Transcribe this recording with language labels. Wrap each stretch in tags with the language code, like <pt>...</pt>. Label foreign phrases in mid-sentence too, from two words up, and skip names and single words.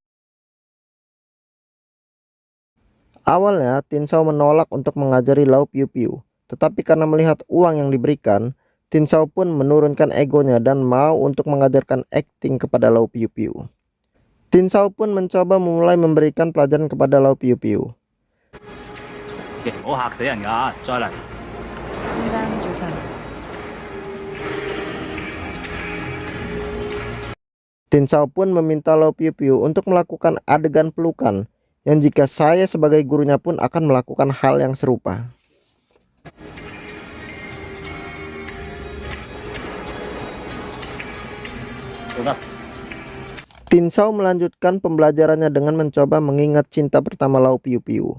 <id>Awalnya Tin Shao menolak untuk mengajari Lau Piu Piu, tetapi karena melihat uang yang diberikan, Tin Shao pun menurunkan egonya dan mau untuk mengajarkan akting kepada Lau Piu Piu. Tin Shao pun mencoba memulai memberikan pelajaran kepada Lau Piu Piu.</id> <yue>唔好嚇死人㗎，再嚟。先生早晨。</yue> <id>Tin Shao pun meminta Lau Piu Piu untuk melakukan adegan pelukan, yang jika saya sebagai gurunya pun akan melakukan hal yang serupa. Tin Shao melanjutkan pembelajarannya dengan mencoba mengingat cinta pertama Lau Piu Piu.</id>